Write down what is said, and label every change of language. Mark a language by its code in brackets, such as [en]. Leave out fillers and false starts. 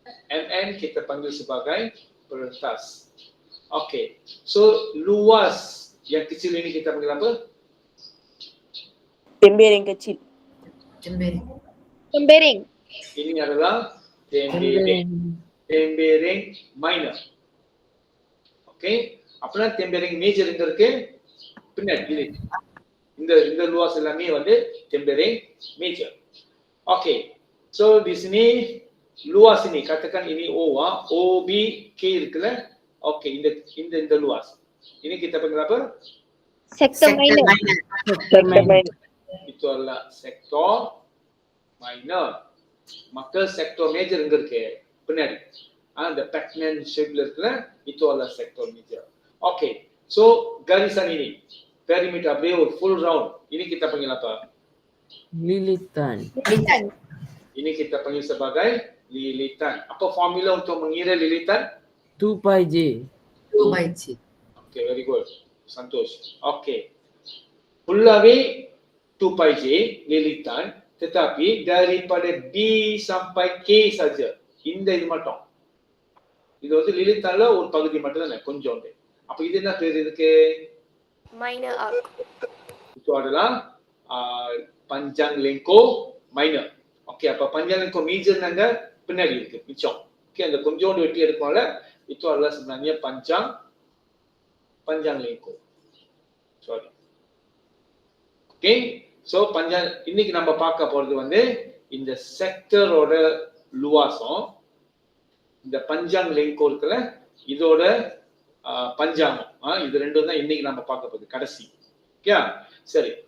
[ms] MN kita panggil sebagai perentas. Okay, so luas yang kecil ini kita panggil apa? Tembereng kecil. Tembereng. Ini adalah tembereng minor. [ta] Okay, அப்பனா tembereng major எங்க இருக்கு? பின்னாடி இந்த luas எல்லாமே வந்து tembereng major. [ms] Okay, so di sini luas ini katakan ini O, OB K இருக்குல? [ta] Okay, இந்த luas. [ms] Ini kita panggil apa? Sector minor. Itu adalah sektor minor. Maka sektor major [ta] எங்க இருக்கு? பின்னாடி. அந்த Pac-Man shape-ல இருக்குல? [ms] itu adalah sektor major. Okay. So garisan ini perimeter [ta] அப்படியே ஒரு [en] full round. [ms] Ini kita panggil apa? Lilitan. Ini kita panggil sebagai lilitan. Apa formula untuk mengira lilitan? 2 pi j. [en] Okay, very good. Santosh. Okay. [ms] Fullaவே 2 pi j lilitan, tetapi daripada B sampai K saja. [ta] இந்த இது மட்டும். இது வந்து lilitanல ஒரு பகுதி மட்டும் தான் கொஞ்சம். அப்ப இது என்ன பேர் இதுக்கு? [en] Minor arc. [ms] Itu adalah panjang lengkung minor. [ta] Okay, அப்ப panjang lengkung major நாங்க பின்னாடி இருக்கு மிச்சம். Okay, அந்த கொஞ்சோண்டு வெட்டி எடுக்கறோம்ல [ms] itu adalah sebenarnya panjang lengkung. [en] Sorry. [ta] Okay, so panjang இன்னைக்கு நம்ம பார்க்க போறது வந்து இந்த செக்டரோட luasம், இந்த பஞ்சாங் லெங்கோ இருக்குல்ல இதோட பஞ்சாங்கம், இது ரெண்டும் தான் இன்னைக்கு நம்ம பார்க்க போகுது கடைசி. ஓகே, சரி.